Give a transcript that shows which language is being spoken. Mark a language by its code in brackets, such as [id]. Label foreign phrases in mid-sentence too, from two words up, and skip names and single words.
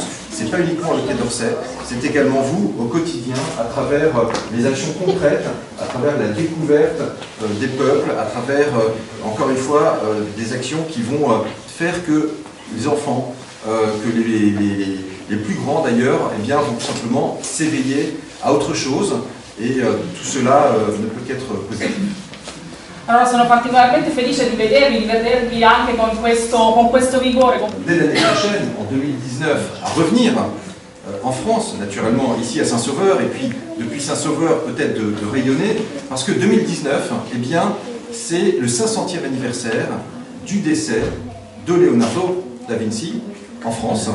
[fr] Ce n'est pas uniquement le Quai d'Orsay, c'est également vous au quotidien, à travers les actions concrètes, à travers la découverte des peuples, à travers, encore une fois, des actions qui vont faire que les enfants, que les plus grands d'ailleurs, eh bien, vont tout simplement s'éveiller à autre chose, et tout cela ne peut qu'être positif. [it] Allora sono particolarmente felice di vedervi anche con questo vigore. [fr] Dès l'année prochaine, en 2019, à revenir en France, naturellement, ici à Saint-Sauveur, et puis depuis Saint-Sauveur peut-être de rayonner, parce que 2019, eh bien, c'est le 500e anniversaire du décès de Leonardo da Vinci en France.